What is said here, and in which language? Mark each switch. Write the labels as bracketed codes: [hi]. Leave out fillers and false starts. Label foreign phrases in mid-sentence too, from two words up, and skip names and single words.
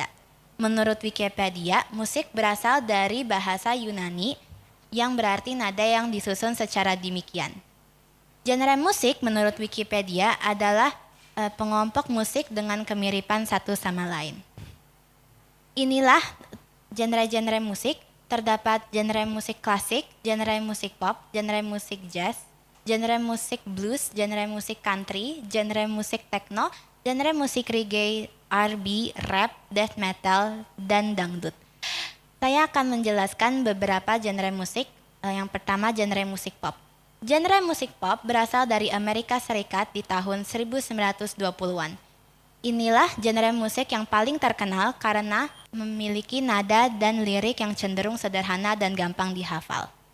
[id] Menurut Wikipedia, musik berasal dari bahasa Yunani yang berarti nada yang disusun secara demikian. Genre musik menurut Wikipedia adalah pengompok musik dengan kemiripan satu sama lain. Inilah genre-genre musik. Terdapat genre musik klasik, genre musik pop, genre musik jazz, genre musik blues, genre musik country, genre musik techno, genre musik reggae, R&B, rap, [en] death metal, [id] dan dangdut. Saya akan menjelaskan beberapa genre musik. Yang pertama, genre musik pop. Genre musik pop berasal dari Amerika Serikat di tahun 1920-an. Inilah genre musik yang paling terkenal karena memiliki nada dan lirik yang cenderung sederhana dan gampang dihafal.